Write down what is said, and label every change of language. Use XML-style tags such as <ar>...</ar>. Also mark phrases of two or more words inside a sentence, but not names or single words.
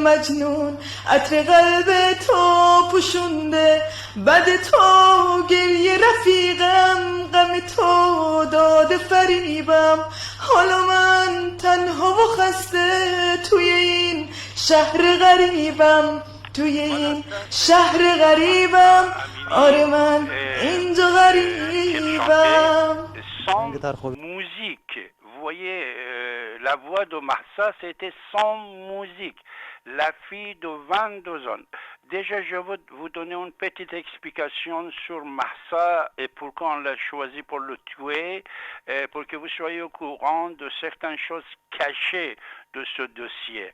<fa>مجنون عطر قلب تو پوشونده بعد تو گریه رفیقم غم تو داده فریبم حالا من تنها و خسته توی این شهر غریبم توی این شهر غریبم آره من اینجا غریبم</fa> <fr>Sans musique, vous voyez, la voix de Mahsa, c'était sans musique. La fille de 22 ans. Déjà, je veux vous donner une petite explication sur Mahsa et pourquoi on l'a choisi pour le tuer, pour que vous soyez au courant de certaines choses cachées de ce dossier.</fr>